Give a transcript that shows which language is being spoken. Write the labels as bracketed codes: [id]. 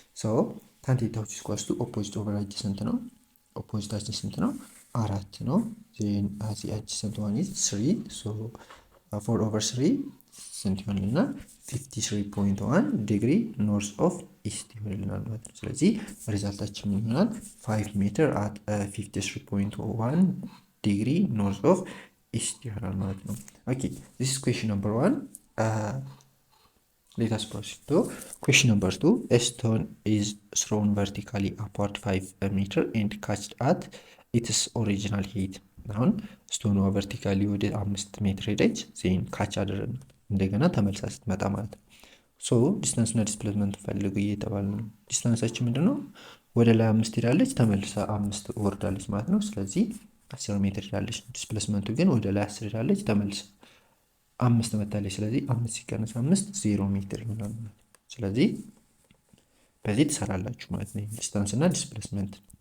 [en] So tan theta which is equals to opposite over adjacent ነው። opposite adjacent ነው 4 ነው። then the adjacent one is 3, so 4 over 3 [am] ስንት ይሆንልና [en] 53.1 ዲግሪ ኖርዝ ኦፍ ኢስት [am] ይሆንልናል ማለት ነው። ስለዚህ ሪዛልታችን ምን ይሆናል? [en] 5 ሜትር at 53.1 ዲግሪ ኖርዝ ኦፍ ኢስት [am] ይሆናል ማለት ነው። [en] ኦኬ this is question number 1. Let us proceed to question number 2. A stone is thrown vertically upward 5 meter and catched at its original height. [am] አሁን ስቶኑ ቨርቲካሊ ወደ 5 ሜትር ሄደች፣ ዜን ካች አደረግን እንደገና ተመልሳ ስትመጣ ማለት ነው። ሶ ዲስታንስ እና ዲስፕሌስመንት ፈልጉ እየተባለ ነው። ዲስታንሳችን ምንድነው? ወደ ላይ 5 ሄዳለች፣ ተመልሳ 5 ወርዳለች ማለት ነው። ስለዚህ 10 ሜትር ሄዳለች። ዲስፕሌስመንቱ ግን ወደ ላይ 10 ሄዳለች፣ ተመልሳ 5 መታለች። ስለዚህ 5 ሲቀነስ 5 0 ሜትር ይሆናል ማለት ነው። ስለዚህ በዚህ ትሰራላችሁ ማለት ነው ዲስታንስ እና ዲስፕሌስመንት።